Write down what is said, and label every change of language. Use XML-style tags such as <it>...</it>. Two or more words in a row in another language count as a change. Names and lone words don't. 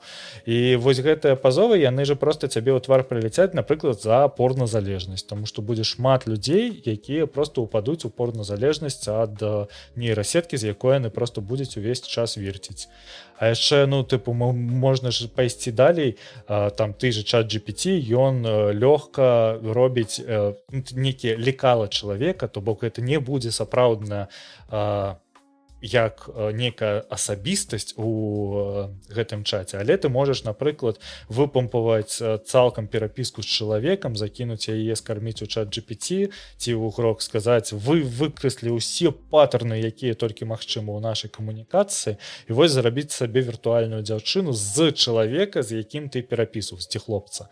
<be>І вось гэтыя пазовы, яны же просто цябе ў твар прыляцяць, напрыклад, за порназалежнасць, таму што будзе шмат людзей, якія просто ўпадуць у порназалежнасць ад нейрасеткі, з якой яны просто будуць увесь час верціць. А яшчэ, ну, тыпу, можна ж пайсці далей, там ты же ChatGPT, ён лёгка робіць нейкія лекала чалавека, то бок гэта не будзе сапраўдна як нейкая асабістасць у гэтым чаце, але ты можаш, напрыклад, выпампаваць цалкам перапіску з чалавекам, закінуць яе, скарміць у ChatGPT, ці ў грок сказаць, вы выкрэслі ўсе паттерны, якія толькі магчыма ў нашай камунікацыі, і вось зарабіць сабе віртуальную дзяўчыну з чалавека, з якім ты перапісваў, ці хлопца.</be>